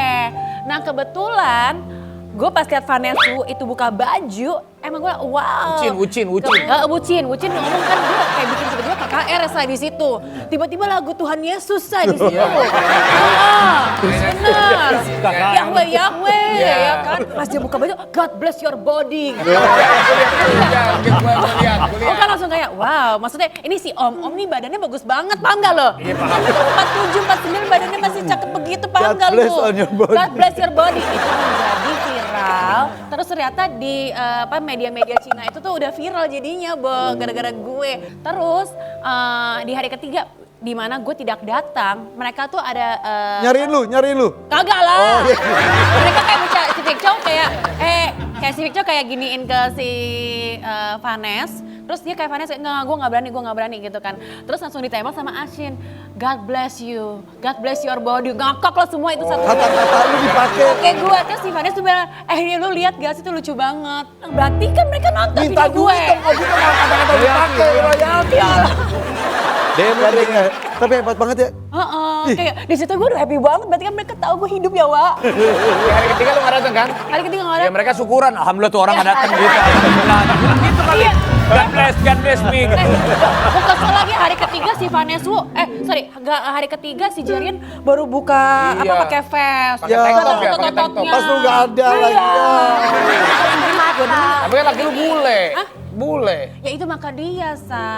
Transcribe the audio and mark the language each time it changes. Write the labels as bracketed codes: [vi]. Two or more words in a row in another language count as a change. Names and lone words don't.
[id] Nah kebetulan gue pas liat Vanessa itu buka baju, emang gue wow. Wucin. Wucin ngomong kan gue kayak bikin tiba-tiba KKR say di situ. Tiba-tiba lagu Tuhan Yesus say di situ. Benar. Yahweh ya kan. Pas dia buka baju, [en] God bless your body. [id] Gue kan langsung kayak wow, maksudnya ini si Om nih badannya bagus banget, paham gak lo? Iya paham. 47, 49 badannya masih cakep begitu, paham gak lo? [en] God bless your body. [id] Itu menjadi viral, terus ternyata di media-media Cina itu tuh udah viral jadinya gara-gara gue. Terus di hari ketiga di mana gue tidak datang, mereka tuh ada Nyariin lu. Kagak lah. Mereka kayak si Vic Chow kayak si Vic Chow kayak giniin ke si Vanes. Terus dia kayak Vanes, enggak, gue gak berani gitu kan. Terus langsung ditembak sama Ashin, [en] God bless you, God bless your body. [id] Ngakak lah semua itu satu. Kata-kata lu dipakai. Oke gue, terus si Vanes tuh bilang, ini lu lihat gak sih itu lucu banget. Berarti kan mereka nonton Minta video gue. duit dong, kok gitu kata-kata dipakai. Tapi hebat banget ya. Kayak di situ gue udah happy banget, berarti kan mereka tahu gue hidup ya, Wak. Hari ketiga lu gak datang kan? Hari ketiga gak ada. Ya mereka syukuran, alhamdulillah tuh orang gak datang gitu. Alhamdulillah. Gitu kali. Iya. [en] God bless me. [id] Gue kesel lagi hari ketiga si Vanesu, hari ketiga si Jerian baru buka pakai vest. Pakai [en] tank top [id] ya, pakai [en] tank top. [id] Pas lu gak ada lagi. Tapi kan laki lu bule. Ya itu maka dia, Say.